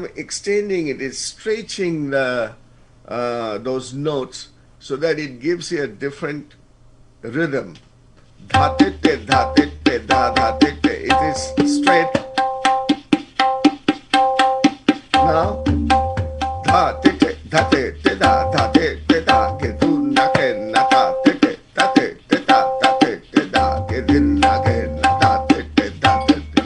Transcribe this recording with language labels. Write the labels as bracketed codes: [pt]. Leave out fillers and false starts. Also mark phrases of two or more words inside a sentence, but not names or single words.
[en] extending it, it's stretching the those notes so that it gives you a different rhythm. Dhate te dhate te dha dhate te. It is straight. Now dhate te dhate te dha dhate te dha ke tu na ke na ta te te dhate te dha dhate te dha ke din na ke na ta te te dha te te.